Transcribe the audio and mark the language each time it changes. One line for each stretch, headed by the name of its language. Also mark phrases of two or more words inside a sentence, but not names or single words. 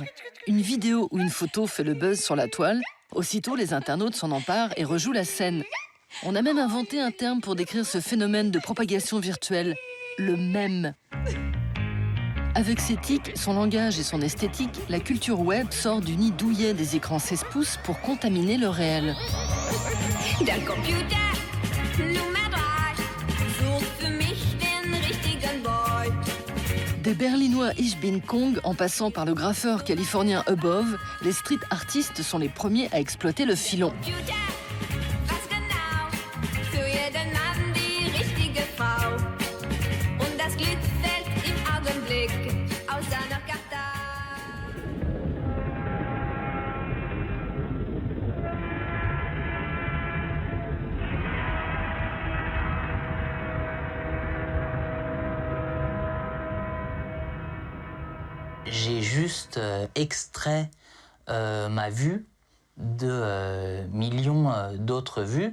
French: Une vidéo ou une photo fait le buzz sur la toile. Aussitôt, les internautes s'en emparent et rejouent la scène. On a même inventé un terme pour décrire ce phénomène de propagation virtuelle, le mème. Avec ses tics, son langage et son esthétique, la culture web sort du nid douillet des écrans 16 pouces pour contaminer le réel.
German: Der Computer, Nummer 3, sucht für mich den richtigen Boy.
French: Des Berlinois Ich Bin Kong en passant par le graffeur californien Above, les street artistes sont les premiers à exploiter le filon.
German: Computer, was genau, für jeden Mann die richtige Frau. Und das Glück fällt im Augenblick aus seiner Karte.
French: J'ai juste extrait ma vue de millions d'autres vues.